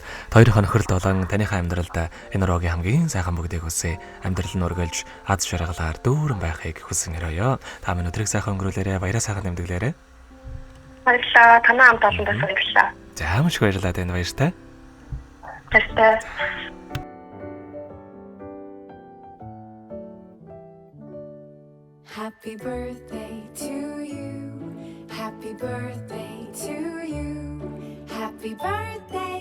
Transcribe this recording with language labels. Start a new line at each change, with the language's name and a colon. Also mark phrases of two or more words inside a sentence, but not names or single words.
Mongolian: Хоёрын нөхөрлөлд болон таныхаа амьдралд энэ рогийн хамгийн сайхан бүгдийг хүсье. Амьдрал нь үргэлж аз жаргалаар дүүрэн байхыг хүсэн өрөөё. Та минь өдрийг сайхан өнгөрүүлээрэ, баяраа сайхан тэмдэглээрэ. Баярлалаа. Танаа хамт олондоо баярлалаа. За маш баярлалаа танд баяртай. Баярлалаа.
English: Happy birthday to you. Happy birthday to you. Happy birthday.